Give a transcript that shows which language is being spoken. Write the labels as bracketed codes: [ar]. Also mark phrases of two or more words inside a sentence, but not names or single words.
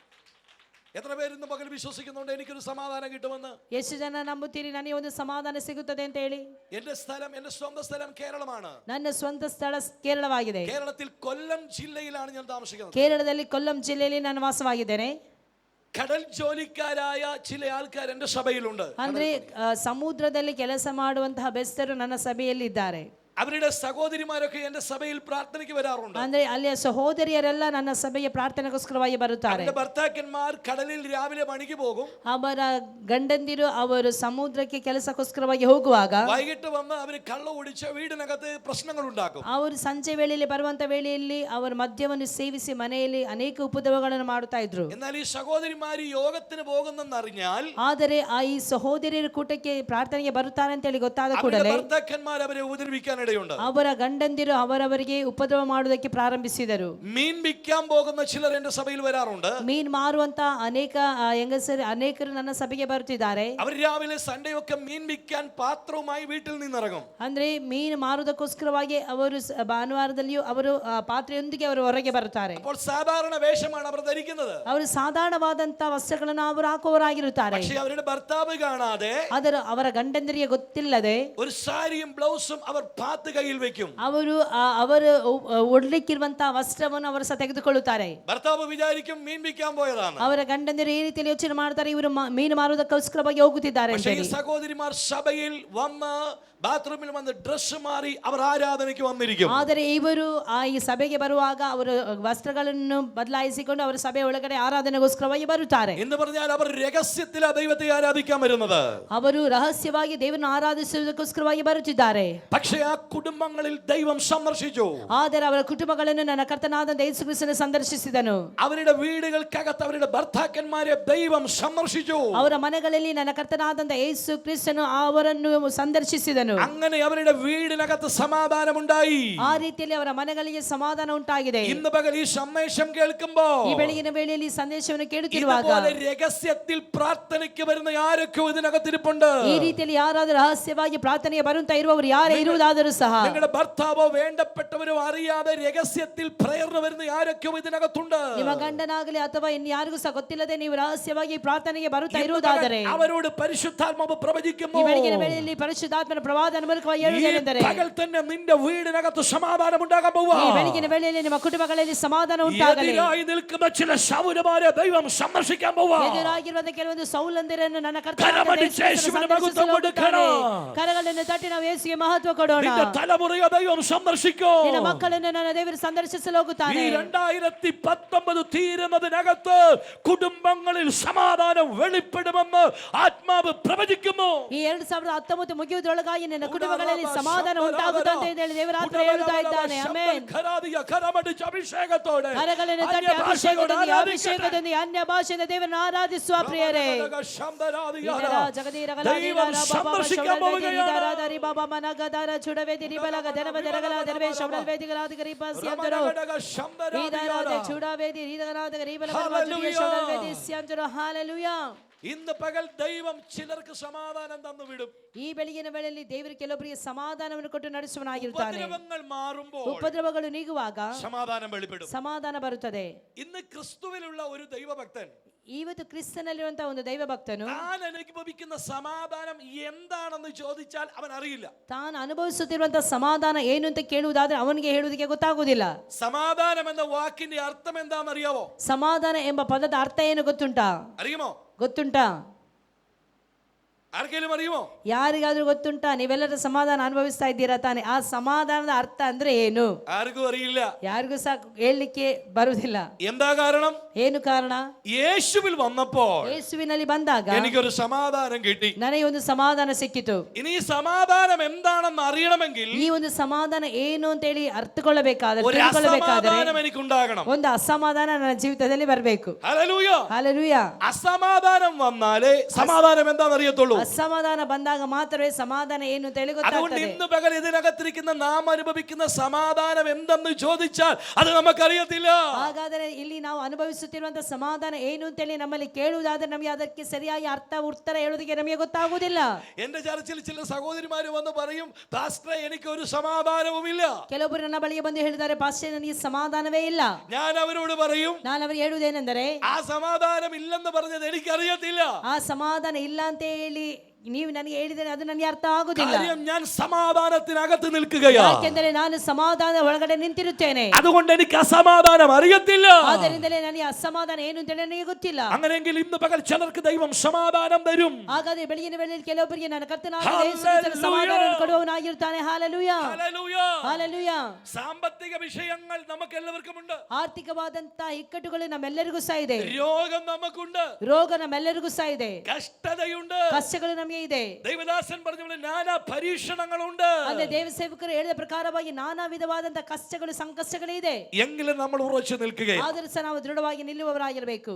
[ml] എത്ര പേര് ഇന്ന് പകൽ വിശ്വസിക്കുന്നുണ്ട് എനിക്കൊരു സമാധാനം കിട്ടുമെന്ന്? [kn] ಎಷ್ಟು ಜನ ನಂಬುತ್ತೀರಿ ನನಗೆ ಒಂದು ಸಮಾಧಾನ ಸಿಗುತ್ತದೆ ಅಂತ ಹೇಳಿ? [ml] എന്റെ സ്വന്തം സ്ഥലം കേരളമാണ്. [kn] ನನ್ನ ಸ್ವಂತ ಸ್ಥಳ ಕೇರಳವಾಗಿದೆ. [ml] കേരളത്തിൽ കൊല്ലം ജില്ലയിലാണ് ഞാൻ താമസിക്കുന്നത്. [kn] ಕೇರಳದಲ್ಲಿ ಕೊಲ್ಲಂ ಜಿಲ್ಲೆಯಲ್ಲಿ ನಾನು ವಾಸವಾಗಿದ್ದೇನೆ. [ml] കടൽ ജോലിക്കാരായ ചില ആൾക്കാർ എന്റെ സഭയിലുണ്ട്. [kn] ಅಂದ್ರೆ ಸಮುದ್ರದಲ್ಲಿ ಕೆಲಸ ಮಾಡುವಂತಹ ಬೆಸ್ತರು ನನ್ನ ಸಭೆಯಲ್ಲಿ ಇದ್ದಾರೆ. [ml] അവരുടെ സഹോദരിമാരൊക്കെ എന്റെ സഭയിൽ പ്രാർത്ഥനയ്ക്ക് വരാറുണ്ട്. [kn] ಅಂದ್ರೆ ಅಲ್ಲಿಯ ಸಹೋದರಿಯರೆಲ್ಲ ನನ್ನ ಸಭೆಯ ಪ್ರಾರ್ಥನೆಗೋಸ್ಕರವಾಗಿ ಬರುತ್ತಾರೆ. [ml] അവരുടെ ഭർത്താക്കന്മാർ കടലിൽ രാവിലെ പണിക്ക് പോകും. [kn] ಅವರ ಗಂಡಂದಿರು ಅವರು ಸಮುದ್ರಕ್ಕೆ ಕೆಲಸಕ್ಕೋಸ್ಕರವಾಗಿ ಹೋಗುವಾಗ [ml] വൈകിട്ട് വന്ന് അവർ കള്ള കുടിച്ച് വീടിനകത്ത് പ്രശ്നങ്ങൾ ഉണ്ടാക്കും. [kn] ಅವರು ಸಂಜೆ ವೇಳೆಯಲ್ಲಿ ಬರುವಂತ ವೇಳೆಯಲ್ಲಿ ಅವರು ಮದ್ಯವನ್ನು ಸೇವಿಸಿ ಮನೆಯಲ್ಲಿ ಅನೇಕ ಉಪದ್ರವಗಳನ್ನು ಮಾಡುತ್ತಾ ಇದ್ರು. [ml] എന്നാൽ ഈ സഹോദരിമാർ യോഗത്തിന് പോകുന്നെന്നറിഞ്ഞാൽ, [kn] ಆದರೆ ಈ ಸಹೋದರಿಯರ ಕೂಟಕ್ಕೆ ಪ್ರಾರ್ಥನೆಗೆ ಬರುತ್ತಾರೆ ಅಂತ ಹೇಳಿ ಗೊತ್ತಾದ [ml] അവരുടെ [kn] ಕೂಡಲೇ [ml] ഭർത്താക്കന്മാർ അവരെ ഉപദ്രവിക്കാൻ ഇടയുണ്ട്. [kn] ಅವರ ಗಂಡಂದಿರು ಅವರವರಿಗೆ ಉಪದ್ರವ ಮಾಡುವುದಕ್ಕೆ ಪ್ರಾರಂಭಿಸಿದರು. [ml] മീൻ വിൽക്കാൻ പോകുന്ന ചിലർ എന്റെ സഭയിൽ വരാറുണ്ട്. [kn] ಮೀನ್ ಮಾರುವಂತ ಅನೇಕ ಹೆಂಗಸರು ಅನೇಕರು ನನ್ನ ಸಭೆಗೆ ಬರುತ್ತಿದ್ದಾರೆ. [ml] അവർ രാവിലെ സൺഡേ ഒക്കെ മീൻ വിൽക്കാൻ പാത്രവുമായി വീട്ടിൽ നിന്നിറങ്ങും. [kn] ಅಂದ್ರೆ ಮೀನು ಮಾರುವುದಕ್ಕೋಸ್ಕರವಾಗಿ ಅವರು ಭಾನುವಾರದಲ್ಲಿಯೂ ಅವರು ಪಾತ್ರೆಯೊಂದಿಗೆ ಅವರು ಹೊರಗೆ ಬರುತ್ತಾರೆ. [ml] അപ്പോൾ സാധാരണ വേഷമാണ് അവർ ധരിക്കുന്നത്. [kn] ಅವರು ಸಾಧಾರಣವಾದಂತಹ ವಸ್ತ್ರಗಳನ್ನು ಅವರು ಹಾಕುವವರಾಗಿರುತ್ತಾರೆ. [ml] പക്ഷേ അവരുടെ ഭർത്താവ് കാണാതെ [kn] ಅವರ ಗಂಡಂದಿರಿಗೆ ಗೊತ್ತಿಲ್ಲದೆ [ml] ഒരു സാരിയും ബ്ലൗസും അവർ പാത്ത് കയ്യിൽ വെക്കും. [kn] ಅವರು ಉಡ್ಲಿಕ್ಕಿರುವಂತಹ ವಸ್ತ್ರವನ್ನು ಅವರು ಸಹ ತೆಗೆದುಕೊಳ್ಳುತ್ತಾರೆ. [ml] ഭർത്താവ് വിചാരിക്കും മീൻ വിൽക്കാൻ പോയതാണ്. [kn] ಅವರ ಗಂಡಂದಿರು ಈ ರೀತಿಯಲ್ಲಿ ಯೋಚನೆ ಮಾಡ್ತಾರೆ, ಇವರು ಮೀನು ಮಾರುವುದಕ್ಕೋಸ್ಕರವಾಗಿ ಹೋಗುತ್ತಿದ್ದಾರೆ ಅಂತ [ml] പക്ഷേ ഈ [kn] ಹೇಳಿ. [ml] സഹോദരിമാർ സഭയിൽ വന്ന് ബാത്റൂമിൽ വന്ന് ഡ്രസ് മാറി അവർ ആരാധനയ്ക്ക് വന്നിരിക്കും. [kn] ಆದರೆ ಇವರು ಈ ಸಭೆಗೆ ಬರುವಾಗ ಅವರು ವಸ್ತ್ರಗಳನ್ನು ಬದಲಾಯಿಸಿಕೊಂಡು ಅವರು ಸಭೆ ಒಳಗಡೆ ಆರಾಧನೆಗೋಸ್ಕರವಾಗಿ ಬರುತ್ತಾರೆ. [ml] എന്ന് പറഞ്ഞാൽ അവർ രഹസ്യത്തിൽ ദൈവത്തെ ആരാധിക്കാൻ വരുന്നത്. [kn] ಅವರು ರಹಸ್ಯವಾಗಿ ದೇವರನ್ನು ಆರಾಧಿಸುವುದಕ್ಕೋಸ್ಕರವಾಗಿ ಬರುತ್ತಿದ್ದಾರೆ. [ml] പക്ഷേ ആ കുടുംബങ്ങളിൽ ദൈവം സന്ദർശിച്ചു. [kn] ಆದರೆ ಅವರ ಕುಟುಂಬಗಳನ್ನು ನನ್ನ ಕರ್ತನಾದ ಯೇಸು ಕ್ರಿಸ್ತನು ಸಂದರ್ಶಿಸಿದನು. [ml] അവരുടെ വീടുകൾക്കകത്ത് അവരുടെ ഭർത്താക്കന്മാരെ ദൈവം സന്ദർശിച്ചു. [kn] ಅವರ ಮನೆಗಳಲ್ಲಿ ನನ್ನ ಕರ್ತನಾದಂತ ಯೇಸು ಕ್ರಿಸ್ತನು ಅವರನ್ನು ಸಂದರ್ಶಿಸಿದನು. [ml] അങ്ങനെ അവരുടെ വീടിനകത്ത് സമാധാനമുണ്ടായി. [kn] ಆ ರೀತಿಯಲ್ಲಿ ಅವರ ಮನೆಗಳಿಗೆ ಸಮಾಧಾನ ಉಂಟಾಗಿದೆ. [ml] ഇന്ന് പകൽ ഈ സന്ദേശം കേൾക്കുമ്പോൾ [kn] ಈ ಬೆಳಗಿನ ವೇಳೆಯಲ್ಲಿ ಈ ಸಂದೇಶವನ್ನು ಕೇಳುತ್ತಿರುವಾಗ [ml] ഇതുപോലെ രഹസ്യത്തിൽ പ്രാർത്ഥനയ്ക്ക് വരുന്ന ആരൊക്കെ ഇതിനകത്തിരിപ്പുണ്ട്. [kn] ಈ ರೀತಿಯಲ್ಲಿ ಯಾರಾದರೂ ರಹಸ್ಯವಾಗಿ ಪ್ರಾರ್ಥನೆಗೆ ಬರುತ್ತಾ ಇರುವವರು ಯಾರೇ ಇರುವುದಾದರೂ ಸಹ, [ml] നിങ്ങളുടെ ഭർത്താവോ വേണ്ടപ്പെട്ടവരോ അറിയാതെ രഹസ്യത്തിൽ പ്രയറിന് വരുന്ന ആരൊക്കെ ഇതിനകത്തുണ്ട്. [kn] ನಿಮ್ಮ ಗಂಡನಾಗಲಿ ಅಥವಾ ಇನ್ಯಾರಿಗೂ ಸಹ ಗೊತ್ತಿಲ್ಲದೆ ನೀವು ರಹಸ್ಯವಾಗಿ ಪ್ರಾರ್ಥನೆಗೆ ಬರುತ್ತಾ ಇರುವುದಾದರೆ [ml] അവരോട് പരിശുദ്ധാത്മാവ് പ്രവചിക്കുന്നു. [kn] ಈ ಬೆಳಗಿನ ವೇಳೆಯಲ್ಲಿ ಪರಿಶುದ್ಧಾತ್ಮನ ಪ್ರವಾದನ ಮೂಲಕವಾಗಿ ಹೇಳುವುದೇನೆಂದರೆ, [ml] പകൽ തന്നെ നിന്റെ വീടിനകത്ത് സമാധാനം ഉണ്ടാകാൻ പോവുക. [kn] ಈ ಬೆಳಗಿನ ವೇಳೆಯಲ್ಲಿ ನಿಮ್ಮ ಕುಟುಂಬಗಳಲ್ಲಿ ಸಮಾಧಾನ ಉಂಟಾಗಲಿ. [ml] എതിരായി നിൽക്കുന്ന ചില ശൗരന്മാരെ ദൈവം സന്ദർശിക്കാൻ പോവുക. [kn] ಎದುರಾಗಿರುವ ಕೆಲವೊಂದು ಸೌಲಂದ್ಯರನ್ನು ನನ್ನ [ml] കരമടിച്ച് യേശുവിന് മഹത്വം കൊടുക്കണം. [kn] ಕರಗಳನ್ನು ತಟ್ಟಿ ನಾವು ಯೇಸುವಿಗೆ ಮಹತ್ವ ಕೊಡೋಣ. [ml] നിന്റെ തലമുറയെ ദൈവം സന്ദർശിക്കും. [kn] ನಿನ್ನ ಮಕ್ಕಳನ್ನು ನನ್ನ ದೇವರು ಸಂದರ್ಶಿಸಲು ಹೋಗುತ್ತಾನೆ. [ml] ഈ 2019 തീരുന്നതിനകത്ത് കുടുംബങ്ങളിൽ സമാധാനം വെളിപ്പെടുമെന്ന് ആത്മാവ് പ്രവചിക്കുന്നു. [kn] ಈ 2019 ಮುಗಿಯುವುದರೊಳಗಾಗಿ ನಿನ್ನ ಕುಟುಂಬಗಳಲ್ಲಿ ಸಮಾಧಾನ ಉಂಟಾಗುತ್ತದೆ ಅಂತ ಹೇಳಿ ದೇವರ ಆತ್ಮ ಹೇಳುತ್ತಾ ಇದ್ದಾನೆ. ಆಮೆನ್. [ml] കരമടിച്ച് അഭിഷേകത്തോടെ [kn] ಕರಗಳನ್ನು ತಟ್ಟಿ ಅಭಿಷೇಕದೊಂದಿಗೆ ಅನ್ಯ ಭಾಷೆಯಿಂದ ದೇವರನ್ನು ಆರಾಧಿಸುವ ಪ್ರಿಯರೇ. [ml] ദൈവം സന്ദർശിക്കാൻ പോവുകയാണ്. ವೇದಿ ರಿಬಲಗ ದನಬ ದರಗಲ ದರಬೆ ಶಬ್ದ ವೇದಿಗಳಾದ ಗರಿಪಾಸಿಯಂತರೋ ಈದಾರಾದ ಚೂಡಾವೇದಿ ರೀದಗನಾದ ರಿಬಲಗ ಶಬ್ದ ವೇದಿ ಸ್ಯಾಂತರೋ ಹalleluya. ഇന്ന് പകൽ ദൈവം ചിലർക്ക് സമാധാനം തന്നു വിടും. [kn] ಈ ಬೆಳಗಿನ ವೇಳೆಯಲ್ಲಿ ದೇವರು ಕೆಲವರಿಗೆ ಸಮಾಧಾನವನ್ನು ಕೊಟ್ಟು ನಡೆಸುವನಾಗಿರುತ್ತಾನೆ. [ml] ഉപദ്രവങ്ങൾ മാറുമ്പോൾ [kn] ಉಪದ್ರವಗಳು ನೀಗುವಾಗ [ml] സമാധാനം വെളിപ്പെടും. [kn] ಸಮಾಧಾನ ಬರುತ್ತದೆ. [ml] ഇന്ന് ക്രിസ്തുവിലുള്ള ഒരു ദൈവഭക്തൻ [kn] ಇವತ್ತು ಕ್ರಿಸ್ತನಲ್ಲಿರುವಂತಹ ಒಂದು ದೈವ ಭಕ್ತನು [ml] താൻ അനുഭവിക്കുന്ന സമാധാനം എന്താണെന്ന് ചോദിച്ചാൽ അവൻ അറിയില്ല. [kn] ತಾನು ಅನುಭವಿಸುತ್ತಿರುವಂತಹ ಸಮಾಧಾನ ಏನು ಅಂತ ಕೇಳುವುದಾದ್ರೆ ಅವನಿಗೆ ಹೇಳುವುದಕ್ಕೆ ಗೊತ್ತಾಗುವುದಿಲ್ಲ. [ml] സമാധാനം എന്ന വാക്കിന്റെ അർത്ഥം എന്താണെന്ന് അറിയാവോ? [kn] ಸಮಾಧಾನ ಎಂಬ ಪದದ ಅರ್ಥ ಏನು ಗೊತ್ತುಂಟಾ? [ml] അറിയുമോ? [kn] ಗೊತ್ತುಂಟಾ? [ml] ആർക്കെങ്കിലും അറിയുമോ? [kn] ಯಾರಿಗಾದ್ರೂ ಗೊತ್ತುಂಟಾ? ನೀವೆಲ್ಲರೂ ಸಮಾಧಾನ ಅನುಭವಿಸ್ತಾ ಇದ್ದೀರಾ ತಾನೆ? ಆ ಸಮಾಧಾನದ ಅರ್ಥ ಅಂದ್ರೆ ಏನು? [ml] ആർക്കും അറിയില്ല. [kn] ಯಾರಿಗೂ ಸಹ ಹೇಳಲಿಕ್ಕೆ ಬರುವುದಿಲ್ಲ. [ml] എന്താ കാരണം? [kn] ಏನು ಕಾರಣ? [ml] യേശുവിൽ വന്നപ്പോൾ [kn] ಯೇಸುವಿನಲ್ಲಿ ಬಂದಾಗ [ml] എനിക്കൊരു സമാധാനം കിട്ടി. [kn] ನನಗೆ ಒಂದು ಸಮಾಧಾನ ಸಿಕ್ಕಿತು. [ml] ഇനി ಈ സമാധാനം എന്താണെന്ന് അറിയണമെങ്കിൽ [kn] ಈ ಒಂದು ಸಮಾಧಾನ ಏನು ಅಂತ ಹೇಳಿ ಅರ್ಥಕೊಳ್ಳಬೇಕಾದ್ರೆ [ml] ഒരു അസമാധാനം എനിക്കുണ്ടാകണം. [kn] ಒಂದು ಅಸಮಾಧಾನ ನನ್ನ ಜೀವಿತದಲ್ಲಿ ಬರಬೇಕು. [ml] ഹല്ലേലൂയ. [kn] ಹalleluya. [ml] അസമാധാനം വന്നാലേ സമാധാനം എന്താണെന്ന് അറിയത്തുള്ളൂ. [kn] ಅಸಮಾಧಾನ ಬಂದಾಗ ಮಾತ್ರವೇ ಸಮಾಧಾನ ಏನು ಅಂತ ಹೇಳಿ [ml] അതുകൊണ്ട് [kn] ಗೊತ್ತಾಗ್ತದೆ. [ml] ഇന്ന് പകൽ ഇതിനകത്തിരിക്കുന്ന നാം അനുഭവിക്കുന്ന സമാധാനം എന്തെന്ന് ചോദിച്ചാൽ അത് നമുക്കറിയത്തില്ല. [kn] ಹಾಗಾದರೆ ಇಲ್ಲಿ ನಾವು ಅನುಭವಿಸುತ್ತಿರುವಂತಹ ಸಮಾಧಾನ ಏನು ಅಂತ ಹೇಳಿ ನಮ್ಮಲ್ಲಿ ಕೇಳುವುದಾದ್ರೆ ನಮಗೆ ಅದಕ್ಕೆ ಸರಿಯಾಗಿ ಉತ್ತರ ಹೇಳುವುದಕ್ಕೆ ನಮಗೆ ಗೊತ್ತಾಗುವುದಿಲ್ಲ. [ml] എന്റെ ചർച്ചിൽ ചില സഹോദരിമാര് വന്ന് പറയും, പാസ്റ്ററെ എനിക്ക് ഒരു സമാധാനവുമില്ല. [kn] ಕೆಲವೊಬ್ಬರು ನನ್ನ ಬಳಿಗೆ ಬಂದು ಹೇಳಿದ್ದಾರೆ, ಪಾಸ್ಟರ್ ನನಗೆ ಸಮಾಧಾನವೇ ಇಲ್ಲ. [ml] ഞാൻ അവരോട് പറയും, [kn] ನಾನು ಅವರಿಗೆ ಹೇಳುವುದೇನೆಂದರೆ [ml] ആ സമാധാനം ഇല്ലെന്ന് പറഞ്ഞത് എനിക്കറിയത്തില്ല. [kn] ಆ ಸಮಾಧಾನ ಇಲ್ಲ ಅಂತ ಹೇಳಿ ನೀವು ನನಗೆ ಹೇಳಿದರೆ ಅದು ನನಗೆ ಅರ್ಥ ಆಗುವುದಿಲ್ಲ. [ml] കാര്യം ഞാൻ സമാധാനത്തിനകത്ത് നിൽക്കുകയാ. [kn] ಯಾಕೆಂದರೆ ನಾನು ಸಮಾಧಾನ ಒಳಗಡೆ ನಿಂತಿರುತ್ತೇನೆ. [ml] അതുകൊണ്ട് എനിക്ക് അസമാധാനം അറിയത്തില്ല. [kn] ಆದ್ದರಿಂದಲೇ ನನಗೆ ಅಸಮಾಧಾನ ಏನು ಅಂತ ಹೇಳಿ ನನಗೆ ಗೊತ್ತಿಲ್ಲ. [ml] അങ്ങനെയെങ്കിൽ ഇന്ന് പകൽ ചിലർക്ക് ദൈവം സമാധാനം തരും. [kn] ಹಾಗಾದ್ರೆ ಬೆಳಗಿನ ವೇಳೆಯಲ್ಲಿ ಕೆಲವೊಬ್ಬರಿಗೆ ನನ್ನ ಕರ್ತನಾದ ಯೇಸು ಕ್ರಿಸ್ತನು ಸಮಾಧಾನ ಕೊಡುವವನಾಗಿರುತ್ತಾನೆ. [ml] ഹല്ലേലൂയ. ഹല്ലേലൂയ. ഹല്ലേലൂയ. സാമ്പത്തിക വിഷയങ്ങൾ നമുക്ക് എല്ലാവർക്കും ഉണ്ട്. [kn] ಆರ್ಥಿಕವಾದಂತಹ ಇಕ್ಕಟ್ಟುಗಳು ನಮ್ಮೆಲ್ಲರಿಗೂ ಸಹ ಇದೆ. [ml] രോഗം നമുക്കുണ്ട്. [kn] ರೋಗ ನಮ್ಮೆಲ್ಲರಿಗೂ ಸಹ ಇದೆ. [ml] കഷ്ടതയുണ്ട്. [kn] ಕಷ್ಟಗಳು ನಮಗೆ ಇದೆ. [ml] ദൈവദാസൻ പറഞ്ഞ നാനാ പരീക്ഷണങ്ങളുണ്ട്. [kn] ಅಂದ್ರೆ ದೇವ ಸೇವಕರು ಹೇಳಿದ ಪ್ರಕಾರವಾಗಿ ನಾನಾ ವಿಧವಾದಂತಹ ಕಷ್ಟಗಳು ಸಂಕಷ್ಟಗಳು ಇದೆ. [ml] എങ്കിലും നമ്മൾ ഉറച്ചു നിൽക്കുകയാണ്. [kn] ಆದರೂ ಸಹ ನಾವು ದೃಢವಾಗಿ ನಿಲ್ಲುವವರಾಗಿರಬೇಕು.